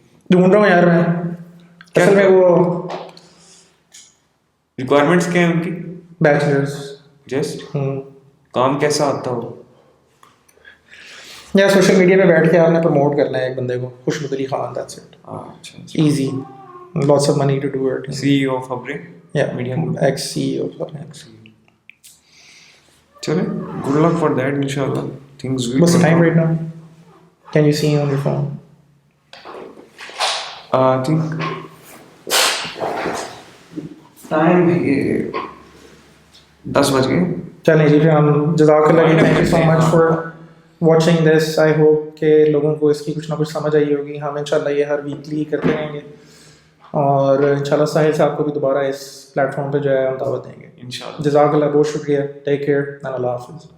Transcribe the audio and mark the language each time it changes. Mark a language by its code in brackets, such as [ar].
[ur] ڈھونڈ رہا ہوں یار میں, اصل میں وہ ریکوائرمنٹس کیا ہیں ان کی؟ بیچلرس جسٹ کام کیسا آتا ہو یا سوشل میڈیا پہ بیٹھ کے آپ نے پروموٹ کرنا ہے ایک بندے کو, خوشبو علی خان, [en] That's it. [ur] اچھا, [en] Easy, lots of money to do it. CEO of Fabric, yeah, media group, ex-CEO of Fabric. [ur] چلے, [en] good luck for that, inshallah things will. What's the time right now? Can you see on your phone? I think time 10 [ur] بج گئے. چلیں جی, پھر ہم [en] جزاک اللہ, thank you so much for watching this. I hope [ur] کہ لوگوں کو اس کی کچھ نہ کچھ سمجھ آئی ہوگی. ہم انشاءاللہ یہ ہر ویکلی کرتے رہیں گے, اور انشاءاللہ ساحل صاحب کو بھی دوبارہ اس پلیٹ فارم پہ جو ہے ہم دعوت دیں گے انشاءاللہ. جزاک اللہ, بہت شکریہ, ٹیک کیئر, اللہ حافظ.